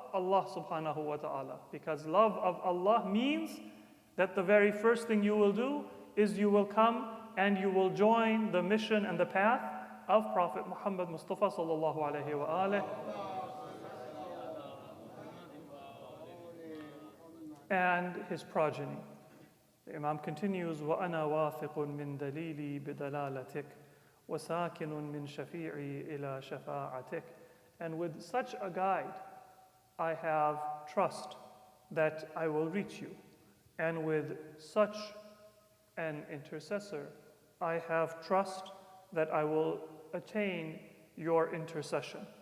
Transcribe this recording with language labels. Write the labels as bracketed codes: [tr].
[en] Allah subhanahu wa ta'ala. Because love of Allah means that the very first thing you will do is you will come and you will join the mission and the path of Prophet Muhammad Mustafa sallallahu alayhi wa alihi and his progeny. The Imam continues, [ar] وَأَنَا وَاثِقٌ مِّن دَلِيلِي بِدَلَالَتِكَ وَسَاكِنٌ مِّن شَفِيعِي إِلَى شَفَاعَتِكَ. [en] And with such a guide, I have trust that I will reach you. And with such an intercessor, I have trust that I will attain your intercession.